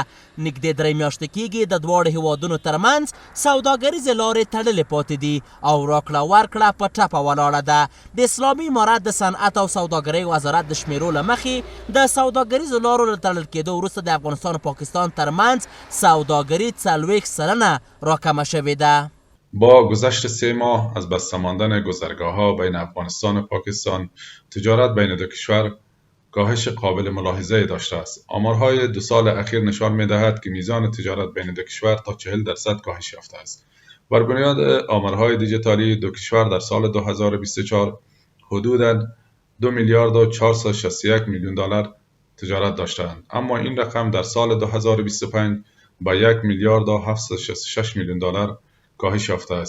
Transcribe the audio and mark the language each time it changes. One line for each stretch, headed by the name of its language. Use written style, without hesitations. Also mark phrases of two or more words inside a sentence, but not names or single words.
Pashto: نږدې 3 میاشتې کېږي د دواړو هیوادونو ترمنځ سوداګریزې لارې تړلې پاتې دي او راکړه ورکړه په ټپه ولاړه ده. د اسلامي امارت د صنعت او سوداګرۍ وزارت د شمیرو له مخې د سوداګریزو لارو له تړل کېدو وروسته د افغانستان و پاکستان ترمنځ سوداګري 40 سلنه راکمه شوې ده.
Persian: با گذشت 3 ماه از بسته ماندن گذرگاه‌ها بین افغانستان و پاکستان، تجارت بین دو کشور کاهش قابل ملاحظه داشته است. آمارهای 2 سال اخیر نشان می‌دهد که میزان تجارت بین دو کشور تا 40% کاهش یافته است. بر بنیاد آمارهای دیجیتالی دو کشور در سال 2024 حدوداً 2 میلیارد و 461 میلیون دلار تجارت داشتند، اما این رقم در سال 2025 با 1 میلیارد و 766 میلیون دلار کاهش یافته است.